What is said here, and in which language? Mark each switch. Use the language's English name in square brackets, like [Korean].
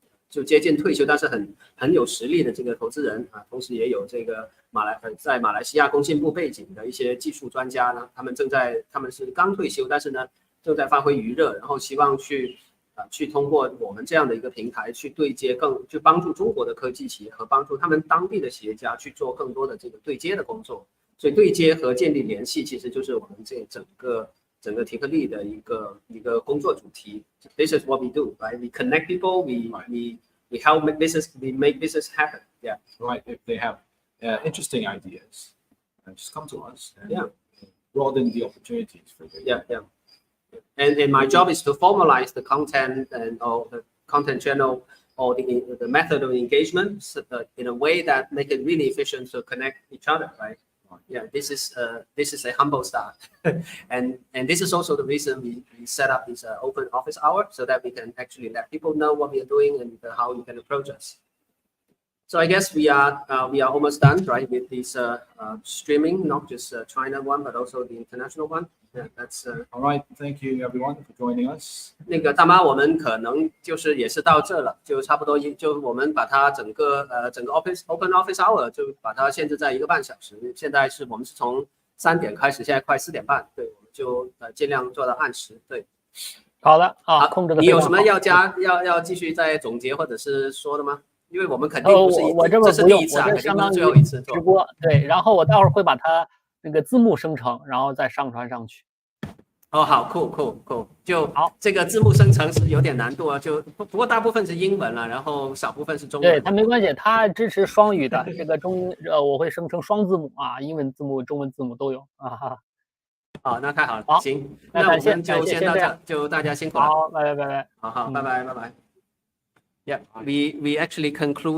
[Chinese] 就接近退休但是很有实力的这个投资人啊，同时也有这个在马来西亚工信部背景的一些技术专家呢，他们是刚退休，但是呢正在发挥余热，然后希望去通过我们这样的一个平台去对接去帮助中国的科技企业和帮助他们当地的企业家去做更多的这个对接的工作。所以对接和建立联系其实就是我们这整个tikgly的一个工作主题。 [English] This is what we do, right? We connect people, we help make business happen. Yeah. Right. If they have interesting ideas, just come to us. And Yeah. Broaden the opportunities for them. Yeah. And my job is to formalize the content and or the content channel or the method of engagement in a way that make it really efficient to connect each other, right? Yeah, this is a humble start, and this is also the reason we set up this open office hour so that we can actually let people know what we are doing and how you can approach us. So I guess we are almost done, right, with this streaming, not just China one, but also the international one. Yeah, that's all right. Thank you, everyone, for joining us. [Chinese] 那个大妈，我们可能就是也是到这了，就差不多就我们把它整个open office hour 就把它限制在1个半小时。现在我们是从3点开始，现在快4点半，对，我们就尽量做到按时。对，好的啊，控制的。你有什么要继续再总结或者是说的吗？因为我们肯定不是这是第一次啊，肯定不是最后一次直播。对，然后我待会儿会把它那个字幕生成，然后再上传上去。哦，好，cool，就好。这个字幕生成是有点难度啊，不过大部分是英文了，然后少部分是中文。对，它没关系，它支持双语的。这个我会生成双字母啊，英文字母、中文字母都有啊哈。好，那太好了。好，行，那我们就先到这，就大家辛苦了。好，拜拜。好，拜拜。 [English] Yeah, we actually conclude